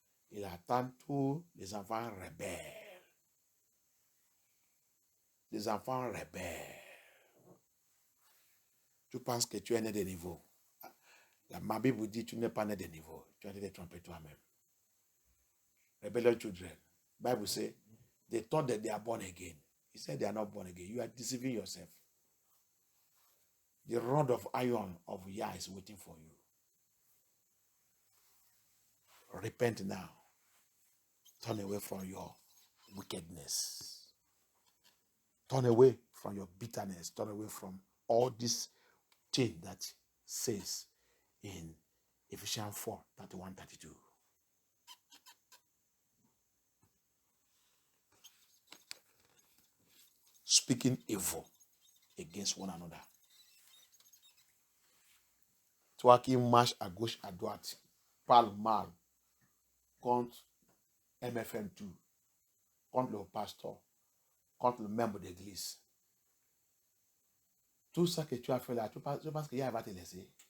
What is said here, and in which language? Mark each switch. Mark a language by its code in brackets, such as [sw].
[fr] Il attend tous les enfants rebelles. Les enfants rebelles. Tu penses que tu es né de niveau. Ma Bible vous dit tu n'es pas né de niveau. Tu as été trompé toi-même. [en] Rebellious children. Bible says they thought that they are born again. He said they are not born again. You are deceiving yourself. The rod of iron of Yah is waiting for you. Repent now. Turn away from your wickedness. Turn away from your bitterness. Turn away from all this thing that says in Ephesians 4, 31, 32. Speaking evil against one another. [fr] Toi qui marches à gauche, à droite, parle mal contre MFM2, contre le pasteur, contre le membre d'église. Tout ça que tu as fait là, tu penses que Yah va te laisser?